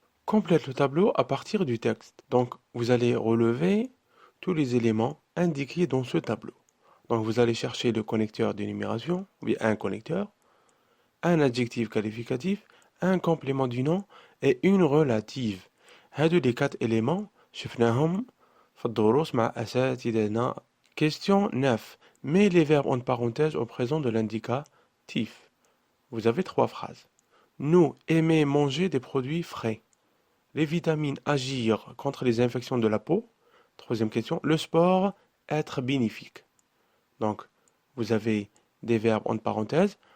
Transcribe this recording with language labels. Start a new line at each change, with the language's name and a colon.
French: Complète le tableau à partir du texte. Donc, vous allez relever tous les éléments indiqués dans ce tableau. Donc, vous allez chercher le connecteur d'énumération, ou bien un connecteur, un adjectif qualificatif, un complément du nom et une relative.
Arabic: هادو les 4 éléments شفناهم في الدروس مع أساتذتنا.
French: Question 9. Mets les verbes en parenthèse au présent de l'indicatif. Vous avez 3 phrases. Nous aimons manger des produits frais. Les vitamines agir contre les infections de la peau. Troisième question. Le sport être bénéfique. Donc, vous avez des verbes en parenthèse.